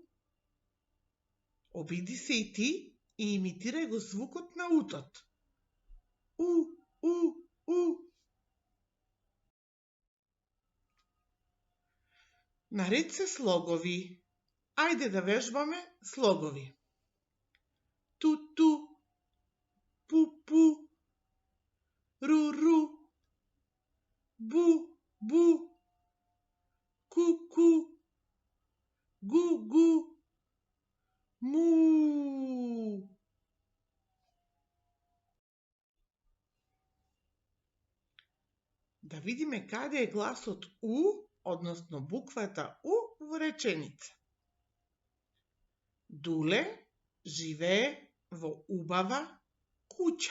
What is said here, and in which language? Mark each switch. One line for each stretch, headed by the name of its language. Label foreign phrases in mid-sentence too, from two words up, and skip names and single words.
Macedonian: Обиди се и ти и имитирај го звукот на утот. У, У, У. Наред се слогови. Ајде да вежбаме слогови. Ту-ту, пу-пу, ру-ру, бу-бу, ку-ку, гу-гу, му. Да видиме каде е гласот У, односно буквата У во реченица. Дуле живее во убава куќа.